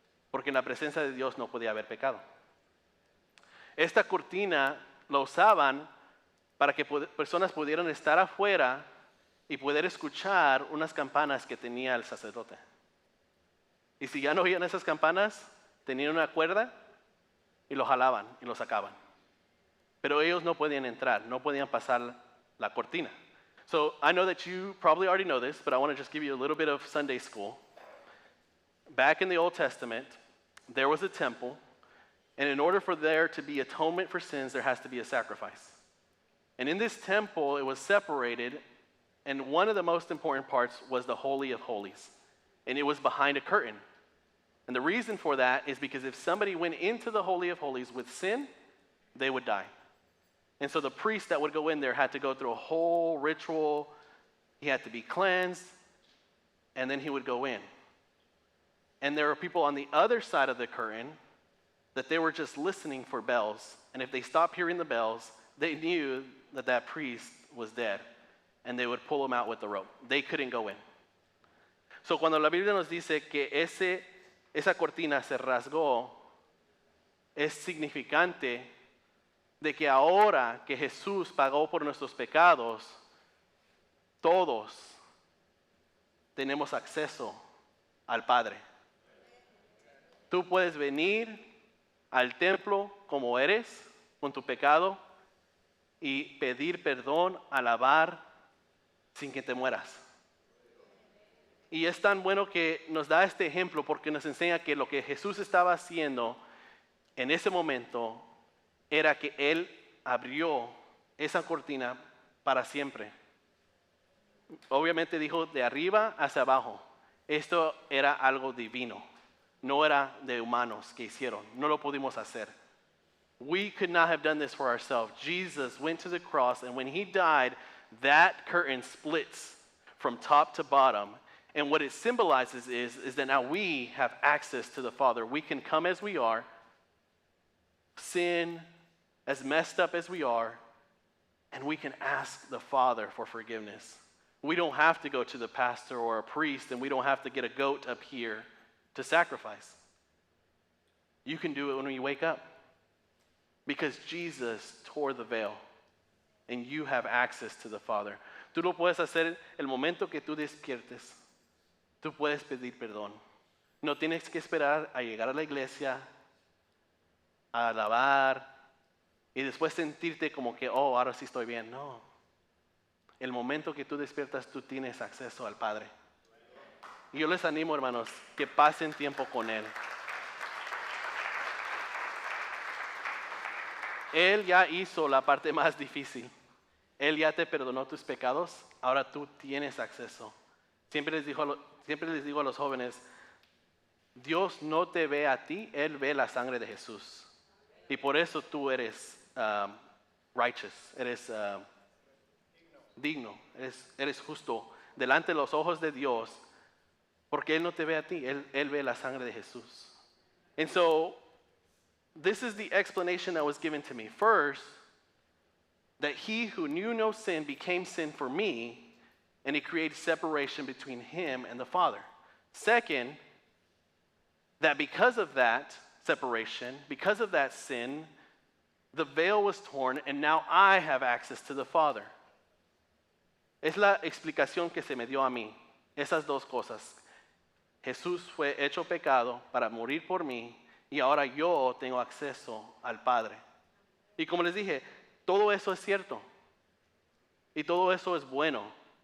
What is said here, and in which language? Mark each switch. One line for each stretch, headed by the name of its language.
Spanish: Porque en la presencia de Dios no podía haber pecado. Esta cortina la usaban para que personas pudieran estar afuera y poder escuchar unas campanas que tenía el sacerdote. Y si ya no oían esas campanas, tenían una cuerda y lo jalaban y lo sacaban. Pero ellos no podían entrar, no podían pasar la cortina.
English: So I know that you probably already know this, but I want to just give you a little bit of Sunday school. Back in the Old Testament, there was a temple, and in order for there to be atonement for sins, there has to be a sacrifice. And in this temple, it was separated, and one of the most important parts was the Holy of Holies. And it was behind a curtain. And the reason for that is because if somebody went into the Holy of Holies with sin, they would die. And so the priest that would go in there had to go through a whole ritual. He had to be cleansed, and then he would go in. And there were people on the other side of the curtain that they were just listening for bells. And if they stopped hearing the bells, they knew that that priest was dead. And they would pull him out with the rope. They couldn't go in.
Spanish: So cuando la Biblia nos dice que esa cortina se rasgó, es significante de que ahora que Jesús pagó por nuestros pecados, todos tenemos acceso al Padre. Tú puedes venir al templo como eres, con tu pecado, y pedir perdón, alabar, sin que te mueras. Y es tan bueno que nos da este ejemplo porque nos enseña que lo que Jesús estaba haciendo en ese momento era que Él abrió esa cortina para siempre. Obviamente dijo de arriba hacia abajo. Esto era algo divino. No era de humanos que hicieron. No lo pudimos hacer.
English: We could not have done this for ourselves. Jesus went to the cross, and when He died, that curtain splits from top to bottom. And what it symbolizes is that now we have access to the Father. We can come as we are, sin, as messed up as we are, and we can ask the Father for forgiveness. We don't have to go to the pastor or a priest, and we don't have to get a goat up here to sacrifice. You can do it when you wake up because Jesus tore the veil, and you have access to the Father.
Spanish: Tú lo puedes hacer el momento que tú despiertes. Tú puedes pedir perdón. No tienes que esperar a llegar a la iglesia, a alabar y después sentirte como que, oh, ahora sí estoy bien. No. El momento que tú despiertas, tú tienes acceso al Padre. Y yo les animo, hermanos, que pasen tiempo con Él. Él ya hizo la parte más difícil. Él ya te perdonó tus pecados, ahora tú tienes acceso. Siempre les digo a los jóvenes, Dios no te ve a ti, Él ve la sangre de Jesús. Y por eso tú eres righteous, eres digno, eres justo delante de los ojos de Dios, porque Él no te ve a ti, Él ve la sangre de Jesús.
English: And so, this is the explanation that was given to me. First, that He who knew no sin became sin for me, and He created separation between Him and the Father. Second, that because of that separation, because of that sin, the veil was torn, and now I have access to the Father.
Spanish: Es la explicación que se me dio a mí, esas dos cosas. Jesús fue hecho pecado para morir por mí, y ahora yo tengo acceso al Padre. Y como les dije, todo eso es cierto, y todo eso es bueno.